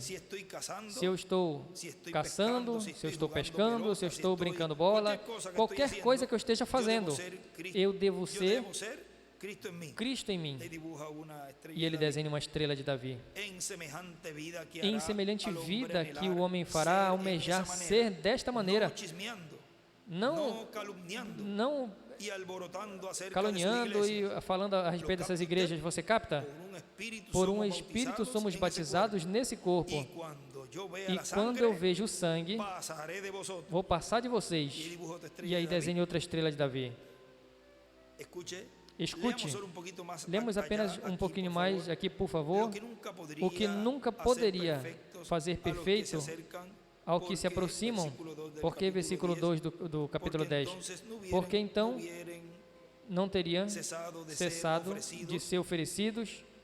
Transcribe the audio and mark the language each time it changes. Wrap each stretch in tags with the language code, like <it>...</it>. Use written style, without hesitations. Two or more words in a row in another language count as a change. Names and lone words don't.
<pt>Se eu estou caçando, se eu estou pescando, se eu estou brincando bola, qualquer coisa que eu esteja fazendo, eu devo ser Cristo em mim. E ele desenha uma estrela de Davi. Em semelhante vida que o homem fará almejar ser desta maneira, não</pt> <es>y alborotando acerca de</es> <pt>caluniando</pt> <es>su iglesia.</es> <pt>e falando a respeito dessas igrejas, você capta? Por um Espírito somos batizados nesse corpo.</pt> <es>Y cuando yo vea</es> <pt>E</pt> <es>la</es> <pt>quando eu</pt> <es>sangre,</es> <pt>vejo o sangue,</pt> <es>pasaré de vosotros.</es> <pt>vou passar de</pt> <es>Y</es> <pt>vocês.</pt> <es>dibujo otra estrella</es> <pt>E aí</pt> <es>de David.</es> <pt>desenhe outra estrela de Davi.</pt> <es>Escuche.</es> <pt>Escute,</pt> <es>Leamos solo un poquito más</es> <pt>lemos</pt> <es>allá</es> <pt>apenas um</pt> <es>aquí,</es> <pt>pouquinho</pt> <es>por</es> <pt>mais</pt> <es>favor.</es> <pt>aqui, por favor. O que nunca poderia fazer perfeito ao que se aproximam, porque versículo 2 do capítulo 10. Porque então não teriam cessado de ser oferecidos.</pt>